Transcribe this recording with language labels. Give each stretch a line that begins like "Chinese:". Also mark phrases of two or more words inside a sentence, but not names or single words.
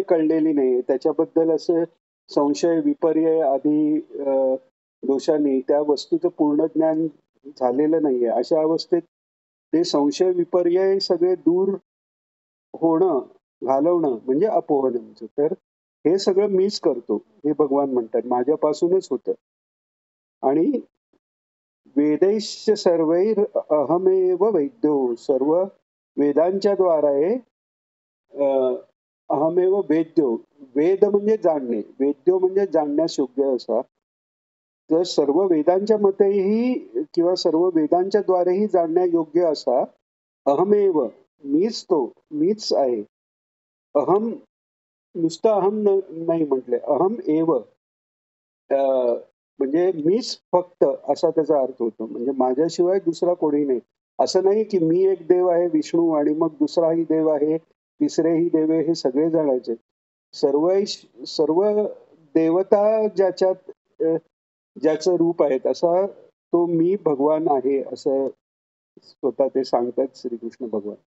Marathi: कळलेली नाही, त्याच्याबद्दल असं संशय, विपर्य आदी दोषांनी त्या वस्तूचं पूर्ण ज्ञान झालेलं नाहीये, अशा अवस्थेत ते संशय विपर्य सगळे दूर होणं, घालवणं म्हणजे अपोहनमचं. तर हे सगळं मीच करतो हे भगवान म्हणतात, माझ्यापासूनच होतं.
Sanskrit: आणि वेदैश्च सर्वैर अहमेव वैद्यो.
Marathi: सर्व वेदांच्या द्वारे
Sanskrit: अहमेव वेद्यो.
Marathi: वेद म्हणजे जाणणे, वेद्यो म्हणजे जाणण्यास योग्य असा. तर सर्व वेदांच्या मतेही किंवा सर्व वेदांच्या द्वारेही जाणण्यायोग्य असा अहमेव, मीच तो, मीच आहे. अहम, नुसतं अहम नाही म्हटले,
Sanskrit: अहम एव
Marathi: म्हणजे मीच फक्त असा त्याचा अर्थ होतो. म्हणजे माझ्याशिवाय दुसरा कोणी नाही. असं नाही की मी एक देव आहे विष्णू आणि मग दुसराही देव आहे, तिसरेही देव आहे, हे सगळे जणांचे. सर्व देवता ज्याच्यात ज्याचं रूप आहे असा तो मी भगवान आहे असं स्वतः ते सांगतात श्रीकृष्ण भगवान.